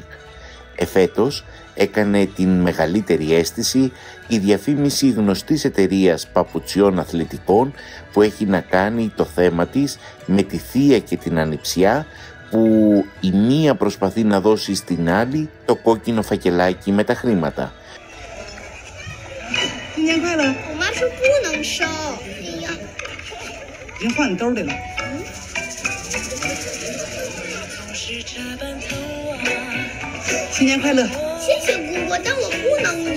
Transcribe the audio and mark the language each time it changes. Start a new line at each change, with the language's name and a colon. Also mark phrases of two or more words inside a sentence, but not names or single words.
Greek: Εφέτος έκανε την μεγαλύτερη αίσθηση η διαφήμιση γνωστής εταιρείας παπουτσιών αθλητικών που έχει να κάνει το θέμα της με τη θεία και την ανιψιά, που η μία προσπαθεί να δώσει στην άλλη το κόκκινο φακελάκι με τα χρήματα.
Chinese: 新年快乐！我妈说不能收。哎呀，已经放你兜里了。新年快乐！谢谢姑姑，但我不能要。